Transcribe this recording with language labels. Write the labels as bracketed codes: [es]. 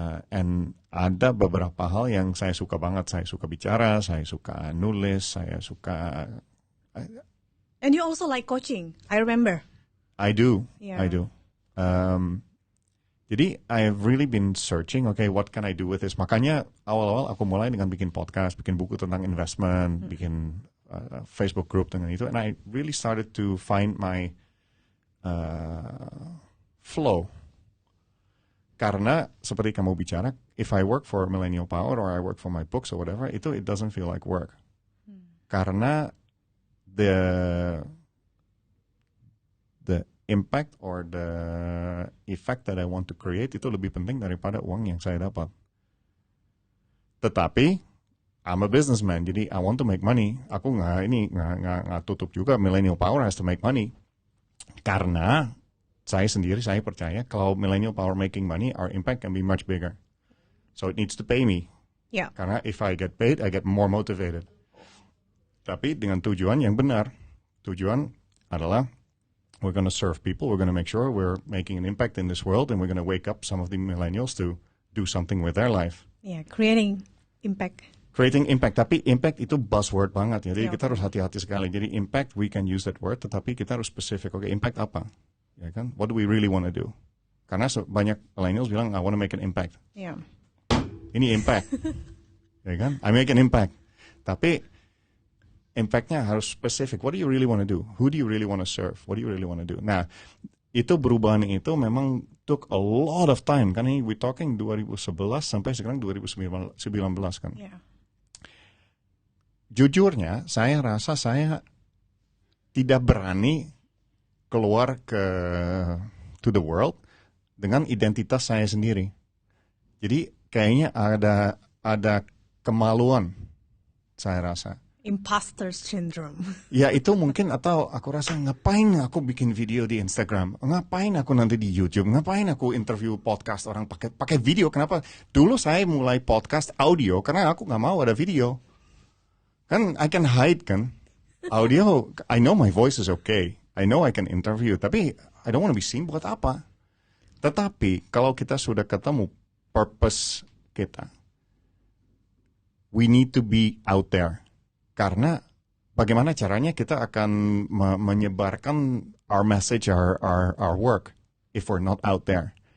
[id] And ada beberapa hal yang saya suka banget. Saya suka bicara, saya suka nulis, saya suka... [en] And you also like coaching, I remember. I do, Yeah. I do. Jadi I've really been searching, what can I do with this? [id] Makanya awal-awal aku mulai dengan bikin podcast, bikin buku tentang investment, bikin Facebook group dengan itu, [en] and I really started to find my flow. [id] Karena seperti kamu bicara, [en] if I work for Millennial Power or I work for my books or whatever, it doesn't feel like work. Karena the impact or the effect that I want to create [id] itu lebih penting daripada uang yang saya dapat. [en] Tetapi I'm a businessman, jadi I want to make money. [id] Aku nggak tutup juga Millennial Power [en] has to make money. [id] Karena saya percaya kalau [en] Millennial Power making money, our impact can be much bigger. So it needs to pay me. Yeah. Karena if I get paid, I get more motivated. [id] Tapi dengan tujuan yang benar. Tujuan adalah [en] we're going to serve people, we're going to make sure we're making an impact in this world, and we're going to wake up some of the millennials to do something with their life. Yeah, creating impact. Creating impact, [id] tapi impact itu buzzword banget. Jadi [en] Yeah. [id] kita harus hati-hati sekali. Jadi impact, [en] we can use that word, [id] tetapi kita harus specific. Impact apa? Ya kan? [en] What do we really want to do? [id] Karena banyak millennials bilang, [en] I want to make an impact. Yeah. [id] Ini impact. Ya kan? [en] I make an impact. [id] Tapi impactnya harus specific. [en] What do you really want to do? Who do you really want to serve? What do you really want to do? [id] Nah, itu perubahan itu memang [en] took a lot of time. [id] Kan ini [en] we talking [id] 2011 sampai sekarang 2019 kan. [en] Yeah. [id] Jujurnya, saya rasa saya tidak berani keluar [en] to the world [id] dengan identitas saya sendiri. Jadi kayaknya ada kemaluan, saya rasa. [en] Imposter syndrome. [id] Ya itu mungkin, atau aku rasa ngapain aku bikin video di Instagram, ngapain aku nanti di YouTube, ngapain aku interview podcast orang pakai video. Kenapa? Dulu saya mulai podcast audio karena aku nggak mau ada video. [en] Kan I can hide kan. Audio, I know my voice is okay. I know I can interview, tapi I don't want to be seen [id] buat apa. Tetapi kalau kita sudah ketemu purpose kita, [en] we need to be out there. [id] Karena bagaimana caranya kita akan menyebarkan [en] our message, our work, if we're not out there.